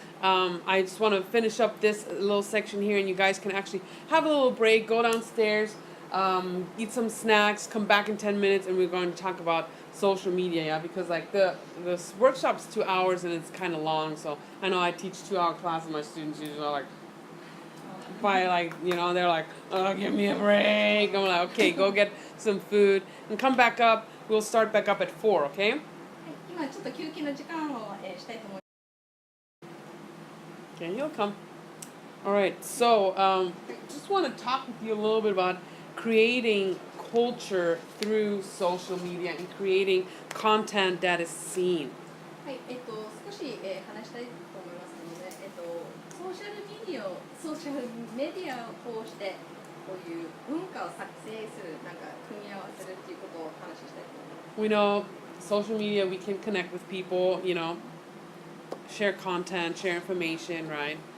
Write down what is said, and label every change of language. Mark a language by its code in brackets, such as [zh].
[en] I just want to finish up this little section here, and you guys can actually have a little break, go downstairs, eat some snacks, come back in 10 minutes, and we're going to talk about social media, yeah, because like the workshop's 2 hours and it's kind of long, so I know I teach 2 hour class and my students usually are like, by like, they're like, oh, give me a break. I'm like, okay, go get some food and come back up. We'll start back up at 4, okay? [ja] はい、今ちょっと休憩の時間を、したいと思います。 [en] Okay, he'll come. All right, so just want to talk with you a little bit about creating culture through social media and creating content that is seen. [ja] はい、少し、話したいと思いますので、ソーシャルメディアを通してこういう文化を作成する、なんか組み合わせるっていうことを話したいと思います。 [en] We know social media, we can connect with people, share content, share information, right?